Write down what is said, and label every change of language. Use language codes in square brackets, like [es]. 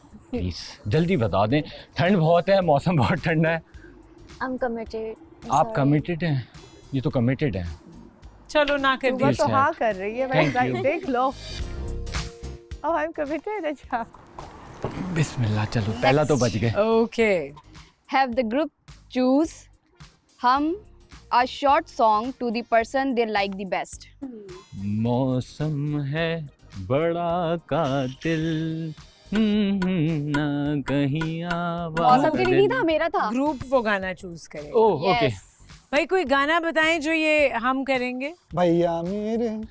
[hi] Please जल्दी बता दें, ठंड बहुत है, मौसम बहुत ठंडा है। [en] I'm committed. [hi] आप कमिटेड हैं? ये तो कमिटेड है। चलो ना कर सुबह दी। तो हाँ कर रही है [en] Thank [hi] भाई, [en] you. [hi] देख लो। [en] Oh, I'm committed. [hi] अच्छा। बिस्मिल्लाह, चलो पहला तो बच गए। [en] Okay. Have the group choose hum a short song to the person they like the best. [hi] मौसम है बड़ा कातिल, ना कहीं आवाज़। मौसम के लिए नहीं था, मेरा था। ग्रुप वो गाना चूज करे। Oh okay. भाई कोई गाना बताएं जो ये हम करेंगे। भैया मेरे